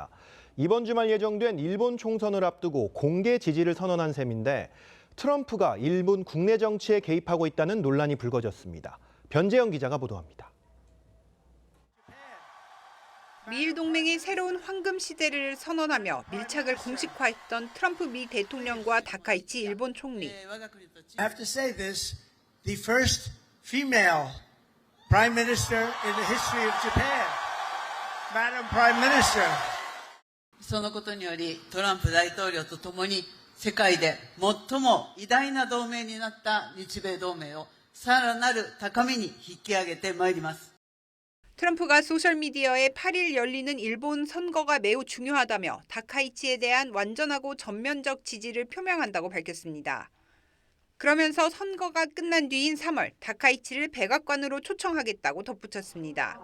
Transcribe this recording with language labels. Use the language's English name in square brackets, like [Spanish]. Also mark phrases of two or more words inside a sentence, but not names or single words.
[Korean] 이번 주말 예정된 일본 총선을 앞두고 공개 지지를 선언한 셈인데 트럼프가 일본 국내 정치에 개입하고 있다는 논란이 불거졌습니다. 변재영 기자가 보도합니다. 미일 동맹이 새로운 황금 시대를 선언하며 밀착을 공식화했던 트럼프 미 대통령과 다카이치 일본 총리. [English] I have to say this, the first female prime minister in the history of Japan. Madam Prime Minister. [Japanese] そのことによりトランプ大統領とともに世界で最も偉大な同盟になった日米同盟をさらなる高みに引き上げてまいります。 [Korean] 트럼프가 소셜미디어에 8일 열리는 일본 선거가 매우 중요하다며 다카이치에 대한 완전하고 전면적 지지를 표명한다고 밝혔습니다. 그러면서 선거가 끝난 뒤인 3월 다카이치를 백악관으로 초청하겠다고 덧붙였습니다.